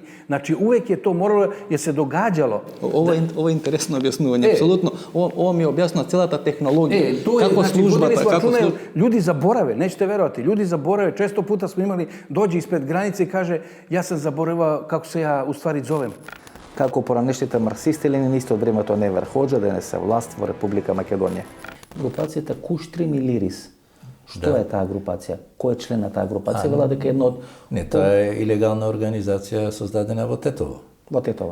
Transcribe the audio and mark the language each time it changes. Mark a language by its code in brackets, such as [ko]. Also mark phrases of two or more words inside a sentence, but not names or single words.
[sr] Znači, uvek je to moralo, jer se događalo... [mk] Ово е интересно објаснување, апсолутно. Ова ми ја објасни целата технологија. [sr] Kako služba... Ljudi zaborave, nećete verovati, ljudi zaborave. Često puta smo imali, dođe ispred granice i kaže, ja sam zaboravao kako se ja u stvari zovem. [mk] Како поранешните марксисти-ленинисти од времето Невер Хоџа денес се власт во Република Македонија. Групацијата Куштри Милирис Што е таа групација? Кој е член на таа групација? Вела дека едно од... Не, тоа е илегална организација создадена во Тетово. Во Тетово?